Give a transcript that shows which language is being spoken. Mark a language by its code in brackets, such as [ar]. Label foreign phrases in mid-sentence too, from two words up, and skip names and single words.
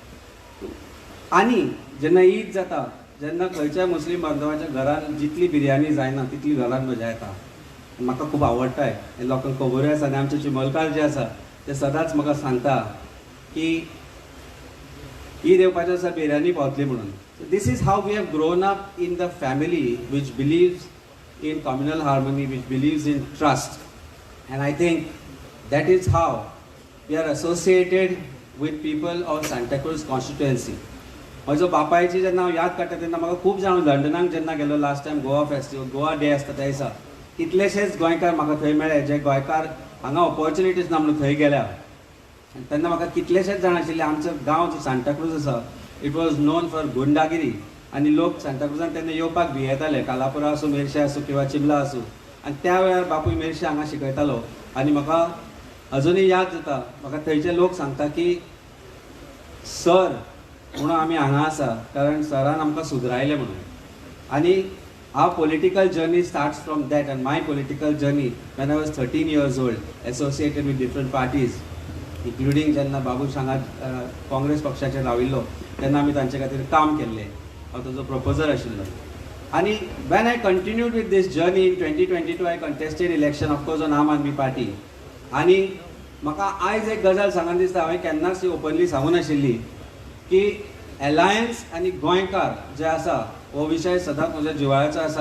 [kok] आनी जेन्ना ईद जाता, जेन्ना खंयच्याय मुस्लीम बांधवाच्या घरान जितली बिरयानी जायना तितली घरान मजा येता. म्हाका खूब आवडटाय. लोकांक खबरूय आसा, आनी आमचे चिमलकार जे आसा ते सदांच म्हाका सांगता की ईद येवपाच्या दिसा बिरयानी पावतली म्हणून. [en] This is how we have grown up in the family which believes in communal harmony, which believes in trust. And I think that is how we are associated with people of Santacruz constituency. [kok] म्हजो बापायची जेन्ना हांव याद काडटा तेन्ना म्हाका खूब जाण लंडनाक जेन्ना गेलो [en] last time [kok] गोवा फेस्टिवल, गोवा डे आसता त्या दिसा, कितलेशेच गोंयकार म्हाका थंय मेळ्ळे जे गोंयकार हांगा ऑपॉर्च्युनिटीज ना म्हणून थंय गेल्या. तेन्ना म्हाका कितलेशेच जाण आशिल्ले. आमचो गांव जो सांताक्रूज आसा, [en] It was known for [kok] गुंडागिरी, आनी लोक सांताक्रूजान तेन्ना येवपाक भियेताले, कालापुरा आसूं, मेर्शे आसूं किंवा चिंबला आसूं. आनी त्या वेळार बापूय मेर्शे हांगा शिकयतालो. आनी म्हाका अजुनूय याद जाता, म्हाका थंयचे लोक सांगता की सर म्हणून आमी हांगा आसा कारण सरान आमकां सुदरायले म्हणून. [en] आनी our political journey starts from that. And my political journey when I was 13 years old, associated with different parties, including [kok] जेन्ना बाबूश हांगा काँग्रेस पक्षाचेर राविल्लो तेन्ना आमी तांचे खातीर काम केल्लें. हांव ताजो प्रपोजर आशिल्लो. आनी [en] when I continued with this journey in 2022 I contested election of course on Aam Aadmi Party. [kok] आनी म्हाका आयज एक गजाल सांगन दिसता, हांवें केन्नाच ओपनली सांगूं नाशिल्ली की एलायन्स आनी गोंयकार जे आसा हो विशय सदांच म्हज्या जिवाळ्याचो आसा.